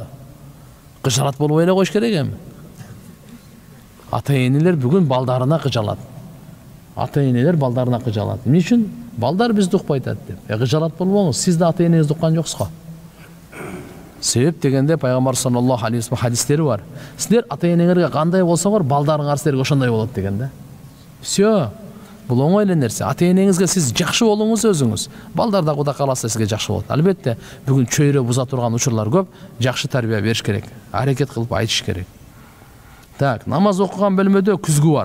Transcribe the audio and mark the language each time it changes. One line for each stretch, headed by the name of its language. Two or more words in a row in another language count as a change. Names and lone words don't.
Kyrgyz: Кыжалат болбой эле коюш керек эми. Ата-энелер бүгүн балдарына кыжалат. Ата-энелер балдарына кыжалат. Эмне үчүн? Балдар бизди укпайт деп. Кыжалат болбоңуз, сиз да ата-энеңизди уккан жоксуз го. Себеп дегенде пайгамбар
Arabic: صلى الله عليه وسلم
Kyrgyz: хадистери бар. Сиздер ата-энеңерге кандай болсоңор, балдарыңар силерге ошондой болот дегенде. Всё. Бул оңой эле нерсе. Ата-энеңизге сиз жакшы болуңуз өзүңүз. Балдар да Кудай кааласа сизге жакшы болот. Албетте, бүгүн чөйрө буза турган учурлар көп. Жакшы тарбия бериш керек. Аракет кылып айтыш керек. Так, намаз окуган бөлмөдө күзгү бар.